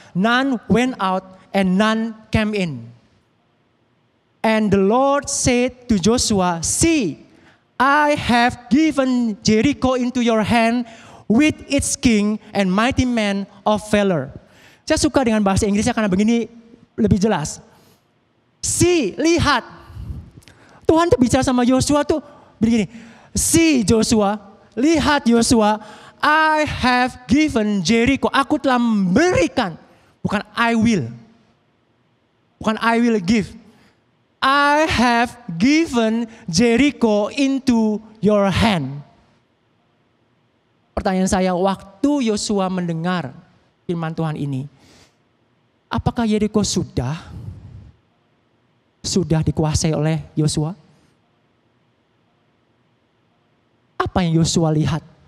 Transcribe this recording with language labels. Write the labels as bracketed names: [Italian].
[English] None went out and none came in. And the Lord said to Joshua, see, I have given Jericho into your hand with its king and mighty men of valor. [Indonesian] Saya suka dengan bahasa Inggrisnya karena begini lebih jelas. See, lihat. Tuhan tuh bicara sama Yosua tuh begini. [English] See Joshua, [Indonesian] lihat Yosua, [English] I have given Jericho. [Indonesian] Aku telah memberikan, bukan [English] I will. [Indonesian] Bukan [English] I will give. I have given Jericho into your hand. [Indonesian] Pertanyaan saya, waktu Yosua mendengar firman Tuhan ini, apakah Jericho sudah dikuasai oleh Yosua? Apa yang Yosua lihat?